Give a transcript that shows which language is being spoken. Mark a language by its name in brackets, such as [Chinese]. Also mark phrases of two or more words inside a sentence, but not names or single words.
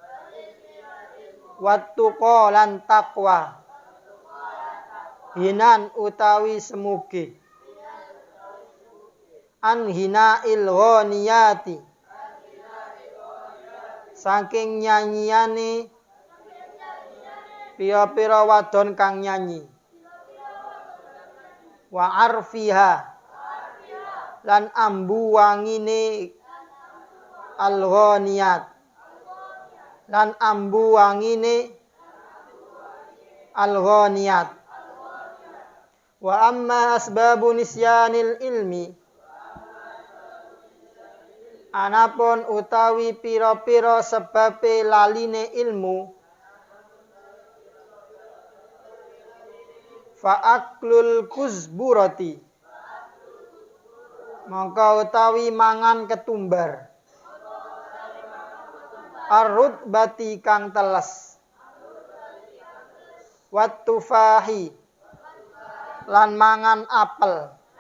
[Javanese] wattuqa lan taqwa hinan utawi semugi [Arabic] عن غناء الغانيات [Javanese] saking nyanyiyane pira-pira wadon kang nyanyi [Arabic] وعرفها [Javanese] lan ambu wangine al-ghaniyat lan ambu wangine al-ghaniyat [Arabic] وأما أسباب نسيان العلم [Javanese] anapun utawi pira-pira sebabe laline ilmu [Arabic] فأكل الكزبرة [Javanese] mongko utawi mangan ketumbar arrutbati kang teles wattufahi lan mangan apel